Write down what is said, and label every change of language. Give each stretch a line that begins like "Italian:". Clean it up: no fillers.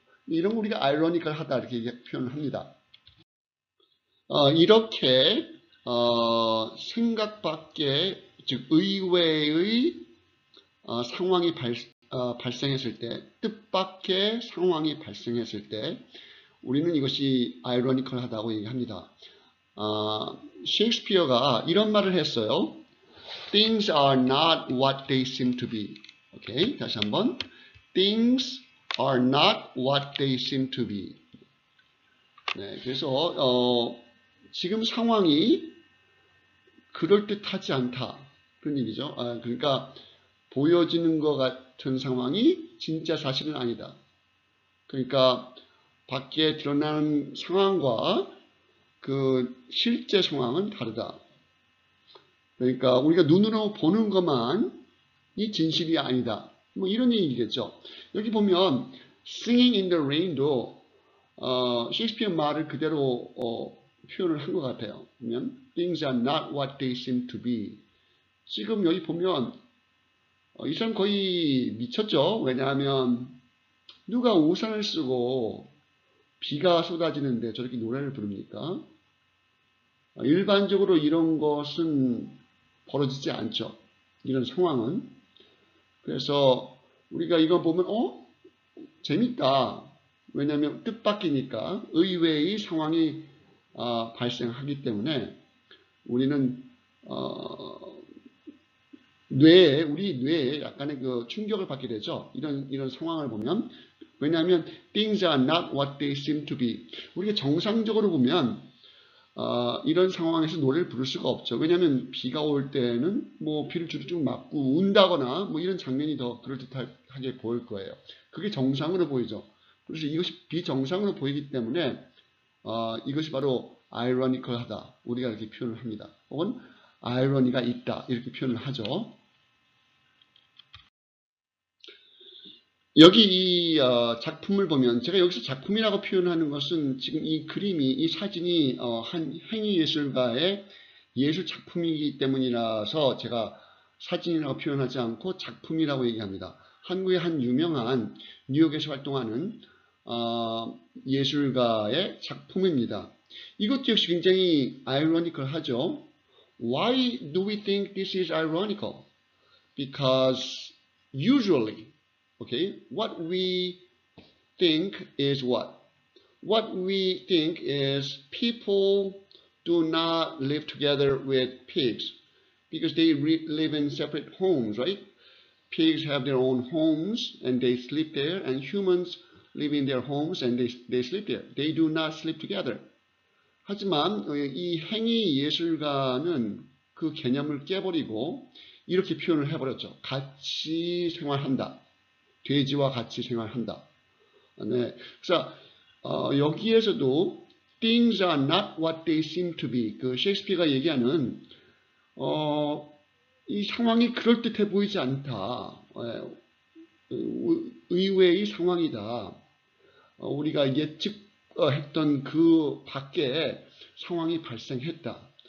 Korean: 이런 거 우리가 ironical-하다 이렇게 표현을 합니다. 이렇게 생각 밖의, 즉 의외의 상황이 발생했을 때, 뜻밖의 상황이 발생했을 때 우리는 이것이 아이러니컬하다고 얘기합니다. 셰익스피어가 이런 말을 했어요.
English: Things are not what they seem to be.
Korean: 오케이, 다시 한번.
English: Things are not what they seem to be.
Korean: 네, 그래서 지금 상황이 그럴듯하지 않다. 그런 얘기죠. 그러니까 보여지는 것 같은 상황이 진짜 사실은 아니다. 그러니까 밖에 드러나는 상황과 그 실제 상황은 다르다. 그러니까 우리가 눈으로 보는 것만이 진실이 아니다. 뭐 이런 얘기겠죠. 여기 보면 Singing in the Rain도 셰익스피어 말을 그대로 표현을 한 것 같아요. 보면
English: Things are not what they seem to be.
Korean: 지금 여기 보면 이 사람 거의 미쳤죠. 왜냐하면 누가 우산을 쓰고 비가 쏟아지는데 저렇게 노래를 부릅니까? 일반적으로 이런 것은 벌어지지 않죠. 이런 상황은. 그래서 우리가 이거 보면 재밌다. 왜냐하면 뜻밖이니까 의외의 상황이 발생하기 때문에 우리는 우리 뇌에 약간의 그 충격을 받게 되죠. 이런 상황을 보면. 왜냐하면
English: things are not what they seem to be.
Korean: 우리가 정상적으로 보면 이런 상황에서 노래를 부를 수가 없죠. 왜냐하면 비가 올 때는 뭐 비를 주룩주룩 맞고 운다거나 뭐 이런 장면이 더 그럴듯하게 보일 거예요. 그게 정상으로 보이죠. 그래서 이것이 비정상으로 보이기 때문에 이것이 바로 아이러니컬하다. 우리가 이렇게 표현을 합니다. 혹은 아이러니가 있다. 이렇게 표현을 하죠. 여기 이 작품을 보면 제가 여기서 작품이라고 표현하는 것은 지금 이 그림이 이 사진이 한 행위예술가의 예술 작품이기 때문이라서 제가 사진이라고 표현하지 않고 작품이라고 얘기합니다. 한국의 한 유명한 뉴욕에서 활동하는 예술가의 작품입니다. 이것도 역시 굉장히 아이러니컬하죠.
English: Why do we think this is ironical? Because usually okay, what we think is what? What we think is people do not live together with pigs because they live in separate homes, right? Pigs have their own homes and they sleep there, and humans live in their homes and they sleep there. They do not sleep together.
Korean: 하지만 이 행위 예술가는 그 개념을 깨버리고 이렇게 표현을 해버렸죠. 같이 생활한다. 돼지와 같이 생활한다. 네. 그래서 여기에서도
English: things are not what they seem to be.
Korean: 그 셰익스피어가 얘기하는 이 상황이 그럴듯해 보이지 않다. 의외의 상황이다. 우리가 예측했던 그 밖에 상황이 발생했다.